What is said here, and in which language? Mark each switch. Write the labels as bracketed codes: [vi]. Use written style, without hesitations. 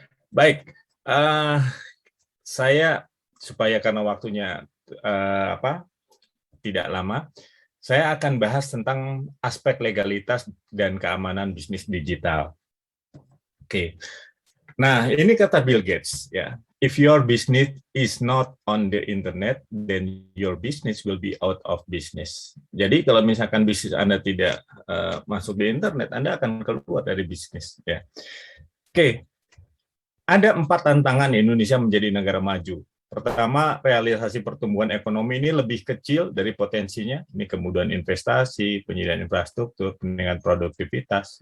[id] Baik, saya supaya karena waktunya tidak lama, saya akan bahas tentang aspek legalitas dan keamanan bisnis digital. Oke. Nah, ini kata Bill Gates ya. [en] If your business is not on the internet, then your business will be out of business. [id] Jadi kalau misalkan bisnis Anda tidak masuk di internet, Anda akan keluar dari bisnis. Ya. Oke, ada 4 tantangan Indonesia menjadi negara maju. Pertama, realisasi pertumbuhan ekonomi ini lebih kecil dari potensinya. Ini kemudahan investasi, penyediaan infrastruktur, peningkatan produktivitas.